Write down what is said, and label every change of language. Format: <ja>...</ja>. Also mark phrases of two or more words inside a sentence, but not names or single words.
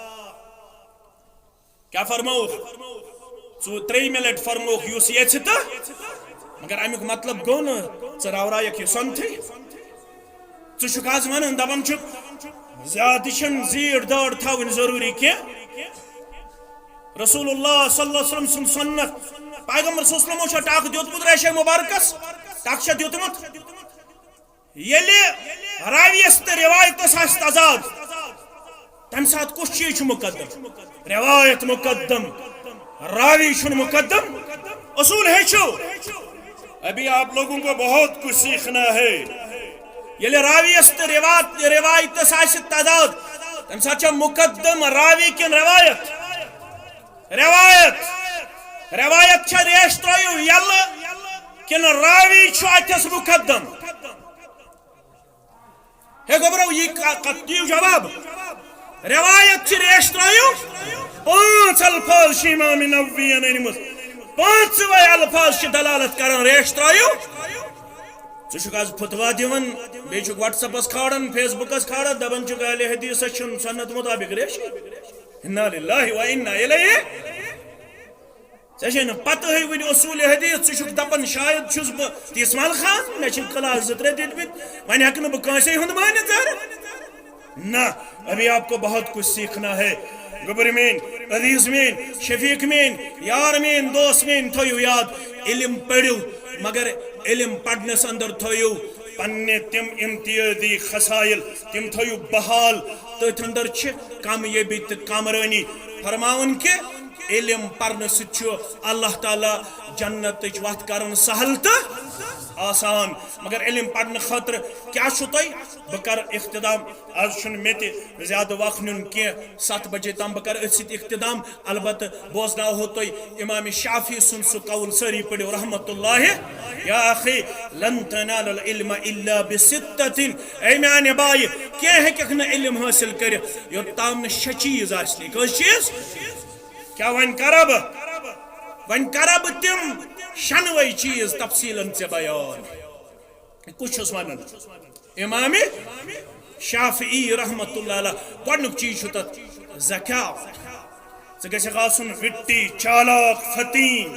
<ks>کیا فرمو تری ملٹ فرمو یوس یہ مگر امیک مطلب گو نا ژراورائک یہ سنتھی ژٕ آز ون دپان زیادہ چھن زیڑ داڑ تھاون ضروری کی رسول اللہ</ks> <ar>صلی اللہ علیہ وسلم</ar> <ks>سن سنت پیغمبر</ks> <ar>صلی اللہ علیہ وسلم</ar> <ks>ٹاک دیتمت ریشہ مبارکس ٹاک دیتمت یلی راویس تو روایتس آس تضاد تم سات کس چیز مقدم روایت مقدم راوی چھن مقدم اصول</ks> <ur>ہے ابھی آپ لوگوں کو بہت کچھ سیکھنا ہے</ur> <ks>یلی راویس تو روایتس آس تضاد تم سات مقدم راوی کن روایت روایت چھا ریش ترائیو یل کن راوی چھو اتس مقدم ہے گبرو یہ دیو جواب روایت چھ ریش ترائیو پانچ الفاظ چھ امام نووی انمت پانچ وے الفاظ چھ دلالت کرن ریش ترائیو ژٕ آز فتوا دیون بیٚیہِ چھُکھ واٹس ایپس کھارن فیس بکس کھارن دپان چھُکھ اہل حدیث چھُنہٕ سنت مطابق ریش</ks> <ar>انا للہ و انا الیہ</ar> <ks>ژے پتہ ہے ون اصول حدیث ژٕ دپان شاید چھس بہ تیس مال خان مے کلاس زٕ ترٛےٚ دِتمٕتۍ وۄنۍ ہیٚکہٕ نہٕ بہٕ کٲنسے ہُنٛد مٲنِتھ</ks> <ur>نہ ابھی آپ کو بہت کچھ سیکھنا ہے</ur> <ks>گبر مین عزیز مین شفیق مین یار مین دوست مین تھویو یاد علم پڑھو مگر علم پڑھنس اندر تھویو پنہ تم امتیازی خسائل تم تھویو بحال تتھ اندر چھ کامیابی تو کامرانی فرماون کہ علم پڑھنے ست اللہ تعالی جنت وت کرن سہل تو آسان مگر علم پڑھنے خاطر کیا بہ کر اختتام آج مے زیادہ وقت نیون کی 7 بجے تام بہ کر ات اختتام البتہ بوزنا ہو تھی امام شافعی سن سہ قول ساری پڑھو</ks> <ar>رحمت اللہ یا اخی لن تنال العلم الا بستۃ</ar> <ks>اے میانے بائی کی ہیکھ نہ علم حاصل کر یوتام 6 چیز آسنی کس چیز کیا ون کرا بہ تم شنوے چیز تفصیلا سے بیان کچھ ون امام شافعی</ks> <ar>رحمت اللہ علیہ</ar> <ks>گۄڈنیُک چیز چھُ تتھ ذکا ژٕ گژھکھ آسُن وِٹی چالاک فتین</ks>